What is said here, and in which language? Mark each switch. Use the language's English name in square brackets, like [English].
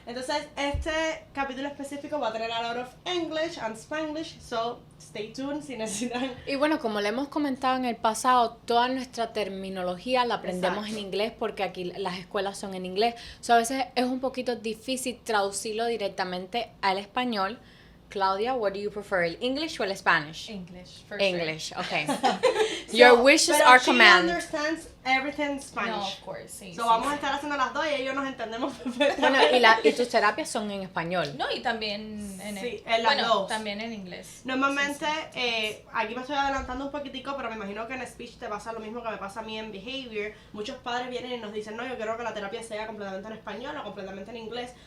[Spanish] Entonces, este capítulo específico va a tener [English] a lot of English and Spanglish, so stay tuned [Spanish] si necesitan. Y bueno, como le hemos comentado en el pasado, toda nuestra terminología la aprendemos en inglés porque aquí las escuelas son en inglés. So, a veces es un poquito difícil traducirlo directamente al español. [English] Claudia, what do you prefer, English or Spanish? English, for English, sure. Okay. Your wishes are command. She understands everything in Spanish. No, of course, sí. [Spanish] So vamos a estar haciendo las dos y ellos nos entendemos perfectamente. Bueno, y tus terapias son en español. No, y también en las dos. También en inglés. Normalmente, aquí me estoy adelantando un poquitico, pero me imagino que en speech te pasa lo mismo que me pasa a mí en behavior. Muchos padres vienen y nos dicen, no, yo quiero que la terapia sea completamente en español o completamente en inglés.